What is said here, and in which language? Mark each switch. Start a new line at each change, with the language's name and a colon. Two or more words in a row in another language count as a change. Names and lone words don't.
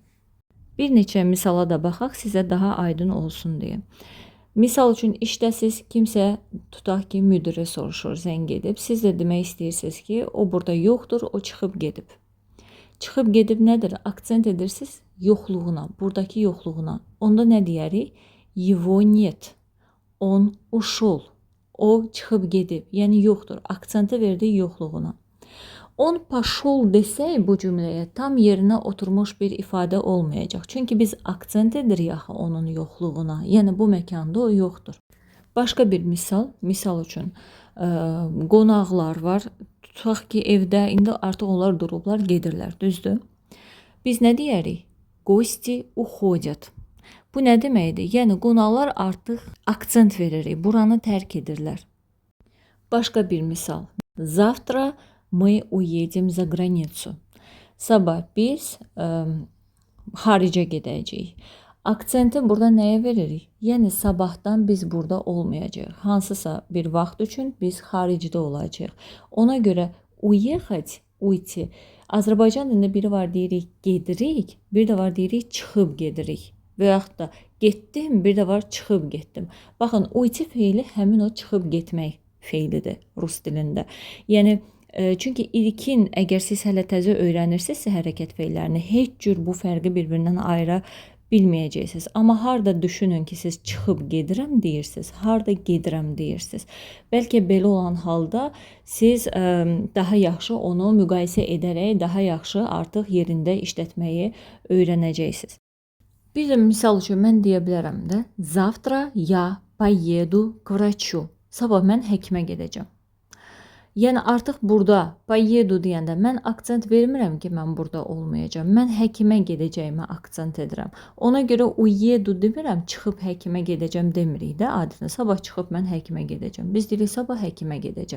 Azerbaijani: Bir neçə misala da baxaq, sizə daha aydın olsun deyə. Misal üçün işdəsiz, kimsə tutaq ki, müdürü soruşur, zəng edib. Siz də demək istəyirsiniz ki, o burada yoxdur, o çıxıb gedib. Çıxıb gedib nədir? Akcent edirsiniz yoxluğuna, buradakı yoxluğuna. Onda nə deyərik?
Russian: Его нет. Он ушел.
Azerbaijani: O çıxıb gedib, yəni yoxdur. Akcenti verdi yoxluğuna.
Russian: Он пошел
Azerbaijani: desək bu cümləyə tam yerinə oturmuş bir ifadə olmayacaq. Çünki biz akcent edirik axı onun yoxluğuna. Yəni bu məkanda o yoxdur. Başqa bir misal üçün qonaqlar var. Tutaq ki, evdə indi artıq onlar durublar, gedirlər, düzdür? Biz nə deyərik?
Russian: Гости уходят.
Azerbaijani: Bu nə deməkdir? Yəni qonaqlar artıq akcent veririk, buranı tərk edirlər. Başqa bir misal.
Russian: Завтра мы уедем за границу.
Azerbaijani: Sabah biz xaricə gedəcəyik. Akcenti burada nəyə veririk? Yəni sabahdan biz burada olmayacağıq. Hansısa bir vaxt üçün biz xaricdə olacağıq. Ona görə
Russian: уехать, уйти.
Azerbaijani: Azərbaycan dilində biri var deyirik gedirik, bir də var deyirik çıxıb gedirik. Və yaxud da getdim, bir də var çıxıb getdim. Baxın, uyti feili həmin o çıxıb getmək feilidir rus dilində. Yəni çünki ilkin, əgər siz hələ təzə öyrənirsinizsə hərəkət feillərini, heç cür bu fərqi bir-birindən ayıra bilməyəcəksiniz. Amma harda düşünün ki, siz çıxıb gedirəm deyirsiniz, harda gedirəm deyirsiniz. Bəlkə belə olan halda siz daha yaxşı onu müqayisə edərək, daha yaxşı artıq yerində işlətməyi öyrənəcəksiniz. Bir də misal üçün mən deyə bilərəm də,
Russian: Завтра я поеду к врачу.
Azerbaijani: Sabah mən həkimə gedəcəm. Yəni artıq burada поеду deyəndə mən akcent vermirəm ki, mən burada olmayacağam. Mən həkimə gedəcəyimə akcent edirəm. Ona görə uyedu demirəm, çıxıb həkimə gedəcəm demirik də adətən. Sabah çıxıb mən həkimə gedəcəm. Biz deyirik sabah həkimə gedəcəm.